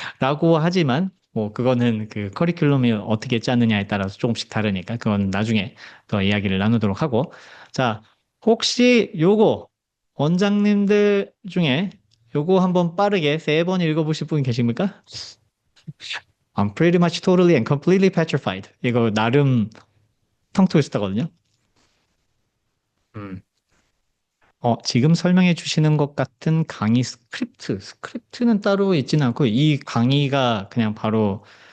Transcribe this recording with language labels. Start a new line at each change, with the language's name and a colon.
Korean: 라고 하지만 뭐 그거는 그 커리큘럼이 어떻게 짜느냐에 따라서 조금씩 다르니까 그건 나중에 더 이야기를 나누도록 하고 자, 혹시 요거 원장님들 중에 요거 한번 빠르게 3번 읽어보실 분 계십니까?
English: I'm pretty much totally and completely petrified.
Korean: 이거 나름 텅 트위스터거든요. 지금 설명해 주시는 것 같은 강의 스크립트는 따로 있지는 않고 이 강의가 그냥 바로